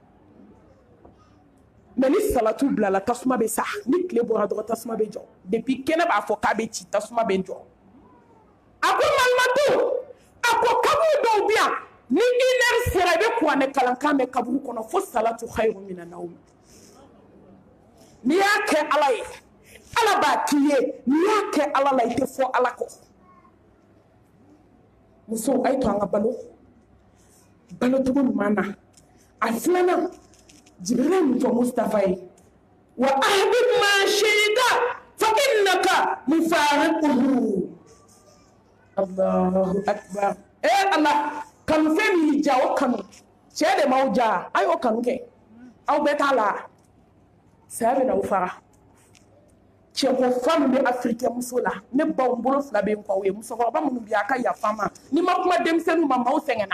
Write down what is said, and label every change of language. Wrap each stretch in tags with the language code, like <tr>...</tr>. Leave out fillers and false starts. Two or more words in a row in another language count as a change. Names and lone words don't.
<bm>mɛ ni salatu bilala tasuma bɛ sa ni tile bɔra dɔrɔn tasuma bɛ jɔ depuis kɛnɛ b'a fɔ k'a bɛ ci tasuma bɛ jɔ a ko malimatu a ko kaburu dɔw bɛ yan ni 1 heure sera i bɛ kuranɛ kalankan mɛn kaburu kɔnɔ fo</bm> <ar>الصلاة خير من النوم</ar> <bm>n'i y'a kɛ ala ye ala b'a k'i ye n'i y'a kɛ ala la i tɛ fɔ ala kɔ musow a ye to an ka balo balocogo ɲuman na a filanan jibirila ye mun fɔ mustafa ye</bm> <ar>وأحبب ما شئت فإنك مفارقه الله أكبر</ar> <bm>ala kanu fɛn min y'i ja o kanu cɛ de m'aw ja a y'o kanu kɛ aw bɛɛ t'a la saya bɛ n'aw fara cɛko fa min bɛ afirikɛn muso la ne baw n bolo 2 bɛ n kɔ o ye musokɔrɔba minnu bɛ a ka yafa ma ni ma kuma denmisɛnninw ma maaw sɛgɛnna</bm>